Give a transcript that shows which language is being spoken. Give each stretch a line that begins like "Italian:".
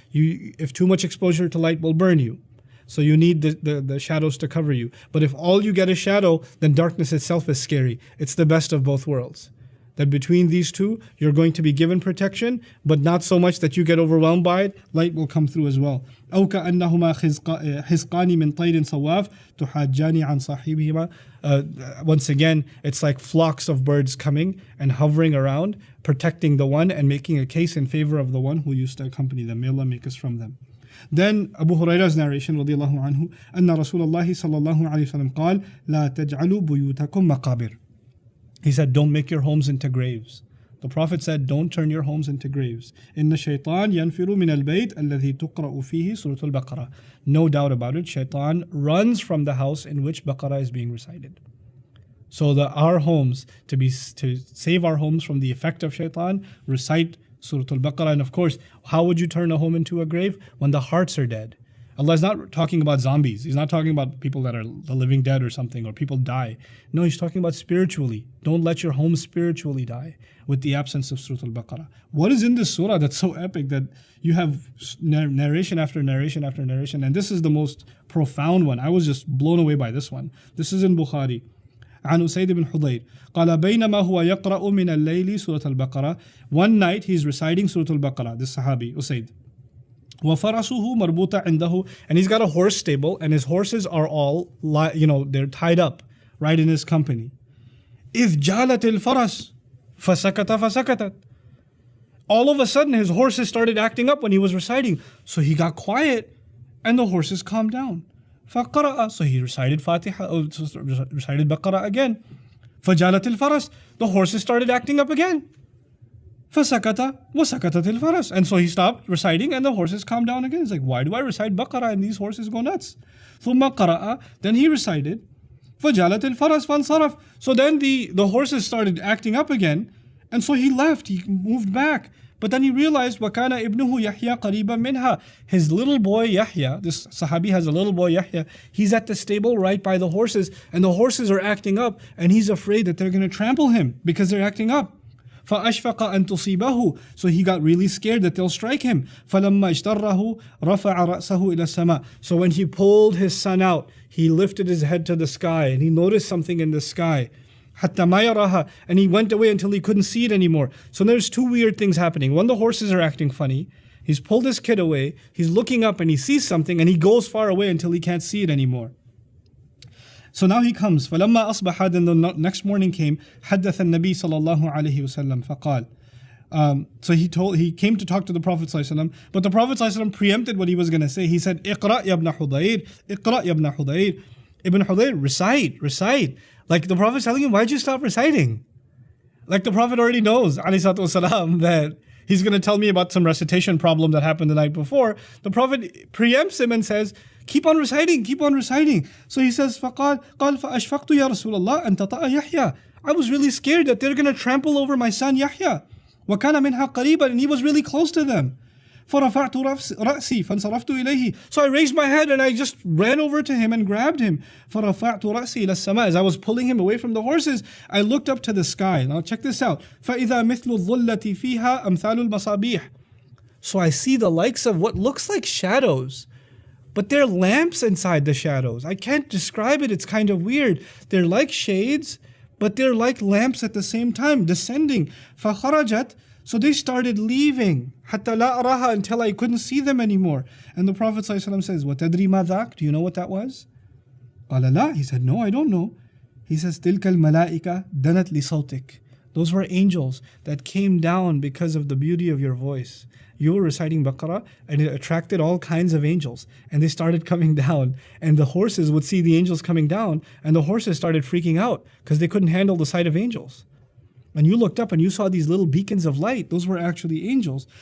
English: If too much exposure to light will burn you, so you need the shadows to cover you. But if all you get is shadow, then darkness itself is scary. It's the best of both worlds. That between these two, you're going to be given protection, but not so much that you get overwhelmed by it. Light will come through as well.
Arabic: أو كأنهما حزقان من طير صواف تحاجان عن صاحبهما.
English: Once again, it's like flocks of birds coming and hovering around, protecting the one and making a case in favor of the one who used to accompany them. May Allah make us from them. Then Abu Hurairah's narration
Arabic: رضي الله عنه أن رسول الله صلى الله عليه وسلم قال لا تجعلوا بيوتكم مقابر.
English: He said, don't make your homes into graves. The Prophet said, don't turn your homes into graves.
Arabic: إِنَّ الشَّيْطَانَ يَنْفِرُ مِنَ الْبَيْتِ الَّذِي تُقْرَأُ فِيهِ سُورَةُ الْبَقَرَةِ.
English: No doubt about it, Shaitan runs from the house in which Baqarah is being recited. So our homes, to save our homes from the effect of Shaitan, recite Surah Al-Baqarah. And of course, how would you turn a home into a grave? When the hearts are dead. Allah is not talking about zombies. He's not talking about people that are the living dead or something, or people die. No, He's talking about spiritually. Don't let your home spiritually die with the absence of Surah Al-Baqarah. What is in this surah that's so epic that you have narration after narration after narration? And this is the most profound one. I was just blown away by this one. This is in Bukhari.
Arabic: عن أسيد بن حضير قال بينما هو يقرأ من الليل سورة البقرة.
English: One night he's reciting Surah Al-Baqarah, this Sahabi, Usaid.
Arabic: وَفَرَسُهُ مَرْبُوطًا عِنْدَهُ.
English: And he's got a horse stable, and his horses are all, they're tied up right in his company.
Arabic: إِذْ جَالَتِ الْفَرَسُ فَسَكَتَتْ.
English: All of a sudden, his horses started acting up when he was reciting. So he got quiet, and the horses calmed down.
Arabic: فَقَرَأَ.
English: So he recited recited Baqarah again.
Arabic: فَجَالَتِ الْفَرَسُ.
English: The horses started acting up again.
Arabic: فَسَكَتَ وَسَكَتَتِ الْفَرَسُ.
English: And so he stopped reciting and the horses calmed down again. He's like, why do I recite Baqarah and these horses go nuts?
Arabic: ثُمَّ قَرَأَ.
English: Then he recited
Arabic: فَجَالَتِ الْفَرَسُ فَانْصَرَفَ.
English: So then the horses started acting up again, and so he left, he moved back. But then he realized
Arabic: وَكَانَ إِبْنُهُ يَحْيَى قَرِيبًا مِنْهَا.
English: His little boy Yahya, this Sahabi has a little boy Yahya, he's at the stable right by the horses, and the horses are acting up, and he's afraid that they're going to trample him because they're acting up.
Arabic: فَأَشْفَقَ أَن تُصِيبَهُ.
English: So he got really scared that they'll strike him.
Arabic: فَلَمَّا اجْتَرَّهُ رَفَعَ رَأْسَهُ إِلَى السَّمَاءِ.
English: So when he pulled his son out, he lifted his head to the sky, and he noticed something in the sky.
Arabic: حَتَّى مَا يَرَاهَا.
English: And he went away until he couldn't see it anymore. So there's 2 weird things happening. One, the horses are acting funny. He's pulled his kid away, he's looking up and he sees something, and he goes far away until he can't see it anymore. So now he comes.
Arabic: فَلَمَّا أَصْبَحَ.
English: Then the next morning came.
Arabic: حَدَّثَ النَّبِي صَلَى اللَّهُ عَلَيْهِ وسلم فقال.
English: So he came to talk to the Prophet ﷺ, but the Prophet ﷺ preempted what he was going to say. He said,
Arabic: اقرأ يا ابن حضير,
English: اقرأ يا ابن حضير. Ibn Hudayr, recite. Like the Prophet's telling him, why'd you stop reciting? Like the Prophet already knows, alayhi salatu wasalam, that he's going to tell me about some recitation problem that happened the night before. The Prophet preempts him and says, keep on reciting. So he says,
Arabic: فَقَالْ فَأَشْفَقْتُ يَا رَسُولَ اللَّهِ أَن تَطَأَ يَحْيَى.
English: I was really scared that they're going to trample over my son Yahya.
Arabic: وَكَانَ مِنْهَا قَرِيبًا,
English: and he was really close to them.
Arabic: فَرَفَعْتُ رَأْسِي فَانْصَرَفْتُ إِلَيْهِ.
English: So I raised my head and I just ran over to him and grabbed him.
Arabic: فَرَفَعْتُ رَأْسِي إِلَى السَّمَاءِ.
English: As I was pulling him away from the horses, I looked up to the sky. Now check this out.
Arabic: فَإِذَا مِثْلُ الظُّلَّةِ فِيهَا أَمْثَالُ الْمَصَابِيحِ.
English: So I see the likes of what looks like shadows, but they're lamps inside the shadows. I can't describe it. It's kind of weird. They're like shades, but they're like lamps at the same time, descending.
Arabic: فَخَرَجَتْ.
English: So they started leaving.
Arabic: حَتَّى لَا أَرَاهَا,
English: until I couldn't see them anymore. And the Prophet ﷺ says,
Arabic: وَتَدْرِي مَا ذَاكَ.
English: Do you know what that was?
Arabic: قَالَ لَا.
English: He said, no, I don't know. He says,
Arabic: تِلْكَ الْمَلَائِكَةِ دَنَتْ لِصَوْتِكَ.
English: Those were angels that came down because of the beauty of your voice. You were reciting Baqarah and it attracted all kinds of angels, and they started coming down, and the horses would see the angels coming down, and the horses started freaking out because they couldn't handle the sight of angels. And you looked up and you saw these little beacons of light. Those were actually angels.